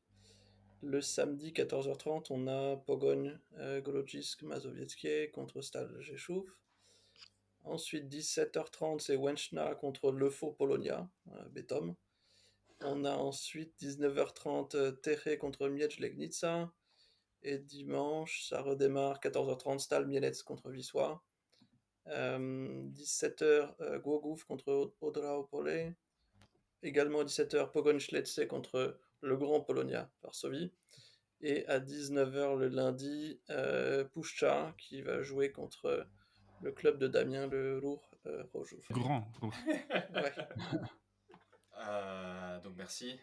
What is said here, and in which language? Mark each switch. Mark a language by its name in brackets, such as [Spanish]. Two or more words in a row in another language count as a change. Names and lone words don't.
[French] Le samedi 14h30, on a Pogoń Grodzisk Mazowieckie contre Stal Rzeszów. Ensuite, 17h30, c'est Łęczna contre Le Faux Polonia, Betom. On a ensuite 19h30 Teche contre Miecz Legnica. Et dimanche, ça redémarre 14h30 Stal Mielec contre Wisła. 17h Głogów contre Odra Opole. Également à 17h Pogoń Śledźce contre le Grand Polonia Varsovie. Et à 19h le lundi, Puszcza qui va jouer contre le club de Damien, le Ruch Chorzów. Grand. Ouais. Donc merci.